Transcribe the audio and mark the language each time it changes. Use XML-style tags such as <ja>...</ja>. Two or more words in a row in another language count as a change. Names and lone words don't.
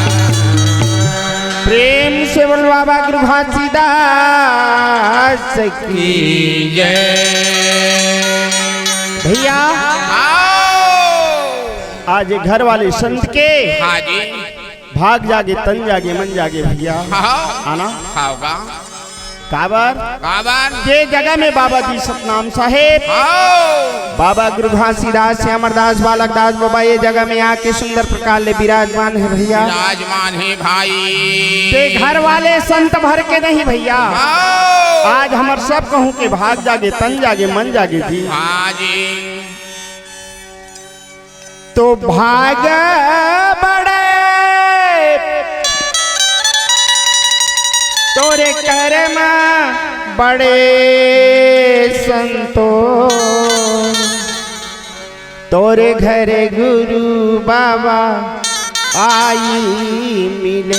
<hne>प्रेम से बोल बाबा गुरु घासीदास की जय भैया। आज ये घर वाले संत के हाँ जी भाग जागे तन जागे मन जागे भैया। आना खाओगा काबर काबर ये जगह में बाबा जी सतनाम साहेब बाबा गुरु घासीदास श्यामरदास बालक दास बाबा ये जगह में आके सुंदर प्रकार ले विराजमान है भैया। विराजमान है भाई ते घर वाले संत भर के नहीं भैया। आज हमार सब कहूँ के भाग जागे तन जागे मन जागे जी। हाँ जी तो भाग बड़े तोरे कर्म बड़े संतो तोरे घरे गुरु बाबा आई मिले।</hne>